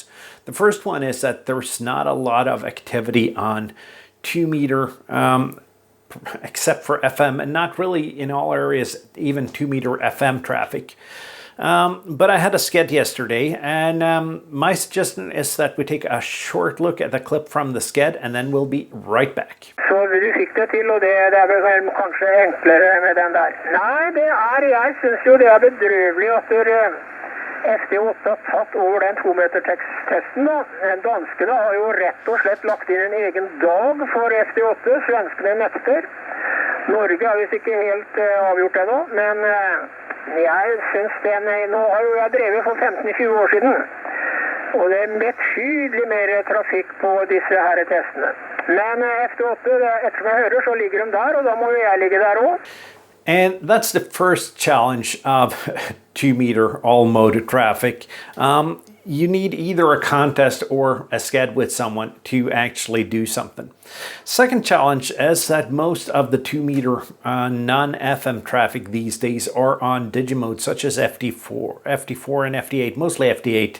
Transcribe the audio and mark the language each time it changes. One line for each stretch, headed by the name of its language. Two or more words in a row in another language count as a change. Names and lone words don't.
English: The first one is that there's not a lot of activity on 2 meter except for FM, and not really in all areas even 2 meter FM traffic. But I had a sked yesterday, and my suggestion is that we take a short look at the clip from the sked, and then we'll be right back.
Norwegian: Så du fikk det til, og det er vel kanskje enklere med den der. Nei, jeg synes jo det er bedrøvelig at FD8 har tatt over den 2-meter-testen da. Danskene har jo rett og slett lagt inn en egen dag for FD8, svenskene nekter. Norge har visst ikke helt avgjort det nå, men jeg synes nå har jo jeg drevet for 15-20 år siden, og det er betydelig mer trafikk på disse her testene. Men FD8, ettersom jeg hører, så ligger de der, og da må jo jeg ligge der også.
English: And that's the first challenge of 2 meter all mode traffic. You need either a contest or a sked with someone to actually do something. Second challenge is that most of the 2 meter non-FM traffic these days are on digimode, such as FD4 and FD8, mostly FD8.